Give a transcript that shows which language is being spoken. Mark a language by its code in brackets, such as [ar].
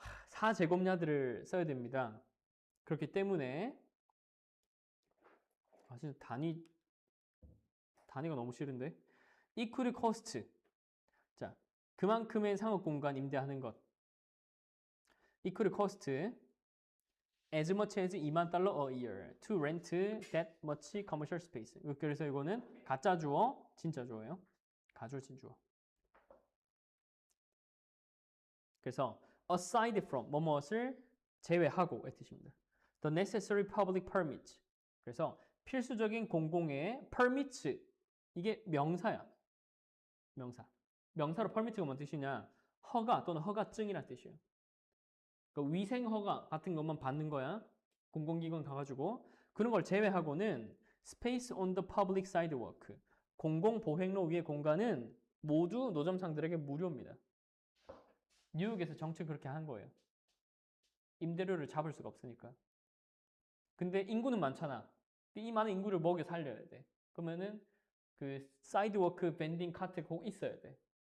[ko] 4제곱야드를 써야 됩니다. 그렇기 때문에 진짜 단위가 너무 싫은데. [en] equal cost. [ko] 자, 그만큼의 상업 공간 임대하는 것. [en] equal cost as much as $20,000 a year to rent that much commercial space. [ko] 그래서 이거는 가짜 주어, 진짜 주어예요. 가주어, 진주어. 그래서 [en] aside from [ko] 뭐뭇을 제외하고 의 뜻입니다. [en] The necessary public permit. [ko] 그래서 필수적인 공공의 permits. 이게 명사야. 명사. 명사로 permit가 뭔 뜻이냐? 허가 또는 허가증이란 뜻이에요. 그러니까 위생 허가 같은 것만 받는 거야. 공공기관 가가지고. 그런 걸 제외하고는 [en] space on the public sidewalk. [ko] 공공보행로 위의 공간은 모두 노점상들에게 무료입니다. 뉴욕에서 정책 그렇게 한 거예요. 임대료를 잡을 수가 없으니까. 근데 인구는 많잖아. 이 많은 인구를 먹여 살려야 돼. 그러면은 그 사이드워크 밴딩 카트 꼭 있어야 돼.